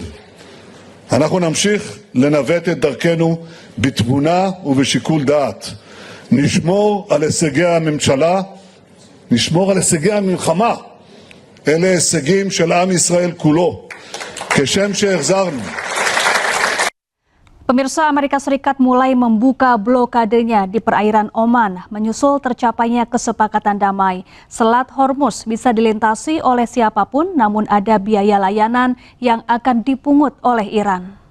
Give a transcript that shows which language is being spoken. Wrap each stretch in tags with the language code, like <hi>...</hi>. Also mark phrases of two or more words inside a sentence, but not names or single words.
<he>אנחנו נמשיך לנווט את דרכנו בתבונה ובשיקול דעת. נשמור על הישגי הממשלה, נשמור על הישגי המלחמה. אלה הישגים של עם ישראל כולו. כשם שהחזרנו.</he> <id>Pemirsa, Amerika Serikat mulai membuka blokadenya di perairan Oman, menyusul tercapainya kesepakatan damai. Selat Hormuz bisa dilintasi oleh siapapun, namun ada biaya layanan yang akan dipungut oleh Iran.</id>